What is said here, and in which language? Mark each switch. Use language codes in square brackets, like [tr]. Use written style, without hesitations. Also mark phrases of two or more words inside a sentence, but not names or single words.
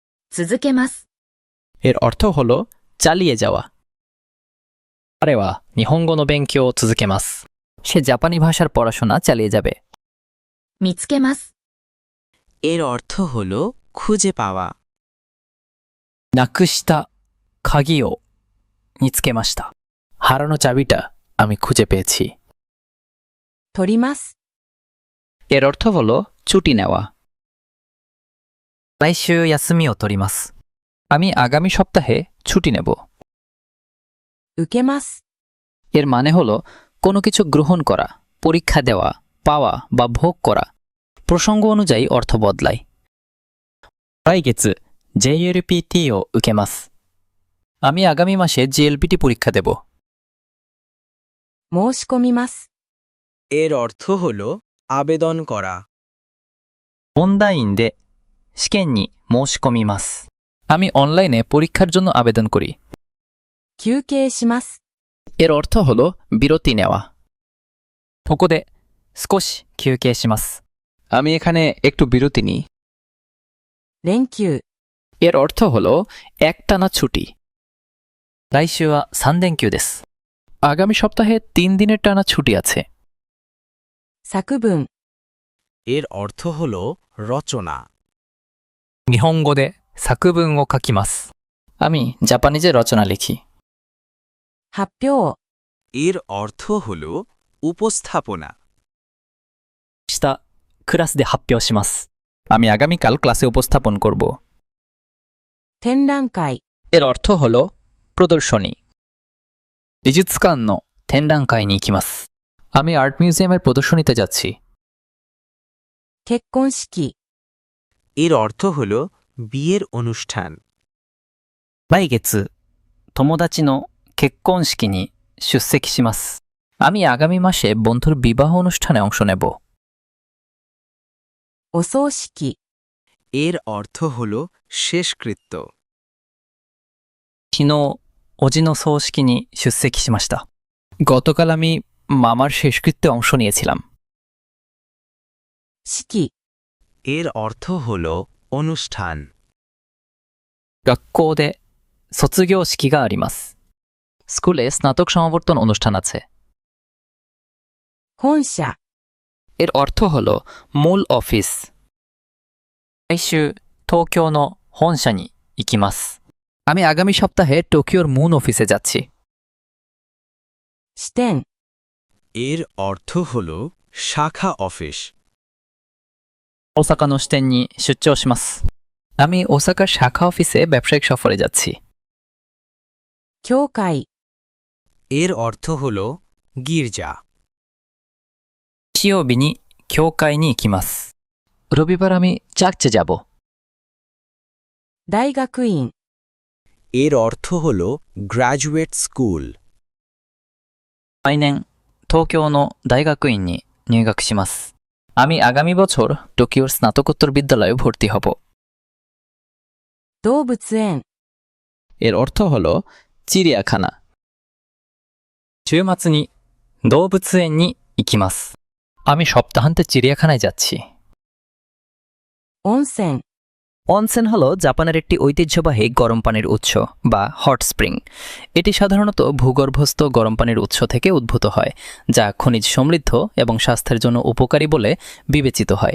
[ja] 続けます。 [bn] এর অর্থ হলো চালিয়ে যাওয়া। [ja] 彼は日本語の勉強を続けます。 [bn] সে জাপানি ভাষার পড়াশোনা চালিয়ে যাবে। [ja] 見つけます。 [bn] এর অর্থ হল খুঁজে পাওয়া। [ja] なくした鍵を見つけました。 [bn] হারানো চাবিটা আমি খুঁজে পেয়েছি। [ja] 取ります。 [bn] এর অর্থ হলো ছুটি নেওয়া। [ja] 来週休みを取ります。 [bn] আমি আগামী সপ্তাহে ছুটি নেব। [ja] 受けます。 [bn] এর মানে হলো কোনো কিছু গ্রহণ করা, পরীক্ষা দেওয়া, পাওয়া বা ভোগ করা। প্রসঙ্গ অনুযায়ী অর্থ বদলায়। [ja] 来月、JLPT を受けます。 [bn] আমি আগামী মাসে JLPT পরীক্ষা দেব। [ja] 申し込みます。 [bn] এর অর্থ হল আবেদন করা। [ja] オンラインで試験に申し込みます。 [bn] আমি অনলাইনে পরীক্ষার জন্য আবেদন করি। [ja] 休憩します。 [bn] এর অর্থ হলো বিরতি নেওয়া। [ja] ここで少し休憩します。 [bn] আমি এখানে একটু বিরতি নিই। [ja] 連休。 [bn] এর অর্থ হলো একটানা ছুটি। [ja] 来週は3連休です。 [bn] আগামী সপ্তাহে 3 দিনের টানা ছুটি আছে। [ja] 作文。 [bn] এর অর্থ হল রচনা। [ja] 日本語で作文を書きます。 [bn] আমি জাপানিজে রচনা লিখি। [ja] 発表。 [bn] এর অর্থ হল উপস্থাপনা। [ja] 明日、クラスで発表します。 [bn] আমি আগামীকাল ক্লাসে উপস্থাপন করব। [ja] 展覧会。 [bn] এর অর্থ হলো প্রদর্শনী। [ja] 美術館の展覧会に行きます。 [bn] আমি আর্ট মিউজিয়ামের প্রদর্শনীতে যাচ্ছি। [ja] 結婚式。 [bn] এর অর্থ হল বিয়ের অনুষ্ঠান। [ja] 来月、友達の結婚式に出席します。 [bn] আমি আগামী মাসে বন্ধুর বিবাহ অনুষ্ঠানে অংশ নেব। [ja] お葬式。 [bn] এর অর্থ হল শেষকৃত্য। [ja] 昨日、おじの葬式に出席しました。 [bn] গতকাল আমি মামার শেষকৃত্যে অংশ নিয়েছিলাম। [ja] 式。 [bn] এর অর্থ হল অনুষ্ঠান। [ja] 学校で卒業式があります。 [bn] স্কুলে স্নাতক সমাবর্তন অনুষ্ঠান আছে। [ja] 本社。 [bn] এর অর্থ হলো মূল অফিস। [ja] 来週、東京の本社に行きます。 [bn] আমি আগামী সপ্তাহে টোকিওর মূল অফিসে যাচ্ছি। [ja] 支店。 [bn] এর অর্থ হল শাখা অফিস। [ja] 大阪の支店に出張します。 [bn] আমি ওসাকার শাখা অফিসে ব্যবসায়িক সফরে যাচ্ছি। [ja] 教会。 [bn] এর অর্থ হল গির্জা। [ja] 日曜日に教会に行きます。 [bn] রবিবার আমি চার্চে যাব। [ja] 大学院。 [bn] এর অর্থ হল গ্র্যাজুয়েট স্কুল। [ja] 来年、東京の大学院に入学します。 [bn] আমি আগামী বছর টোকিওর স্নাতকোত্তর বিদ্যালয়ে ভর্তি হব। [ja] 動物園。 [bn] এর অর্থ হলো চিড়িয়াখানা। [ja] 週末に動物園に行きます。 [bn] আমি সপ্তাহান্তে চিড়িয়াখানায় যাচ্ছি। [ja] 温泉。 [bn] অনসেন হল জাপানের একটি ঐতিহ্যবাহী গরম পানির উৎস বা হট স্প্রিং। এটি সাধারণত ভূগর্ভস্থ গরম পানির উৎস থেকে উদ্ভূত হয়, যা খনিজ সমৃদ্ধ এবং স্বাস্থ্যের জন্য উপকারী বলে বিবেচিত হয়।